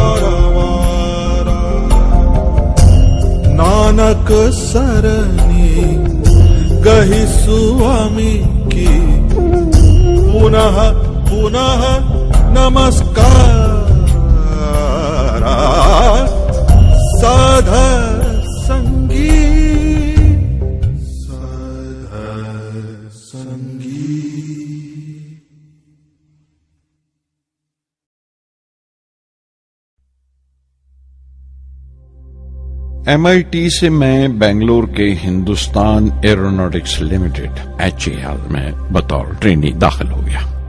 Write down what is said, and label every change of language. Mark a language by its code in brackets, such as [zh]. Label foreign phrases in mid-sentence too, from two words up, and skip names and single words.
[pa] ਨਾਨਕ ਸਰਨੀ ਗਹੀ ਸੁਆਮੀ ਕੀ ਪੁਨਃ ਪੁਨਃ ਨਮਸਕਾਰ ਸਾਧਰ ਸੰਗੀ ਸਾਧਰ ਸੰਗੀ। [ur] MIT سے میں بنگلور کے ہندوستان ایروناٹکس لمیٹڈ HAL میں بطور ٹرینی داخل ہو گیا۔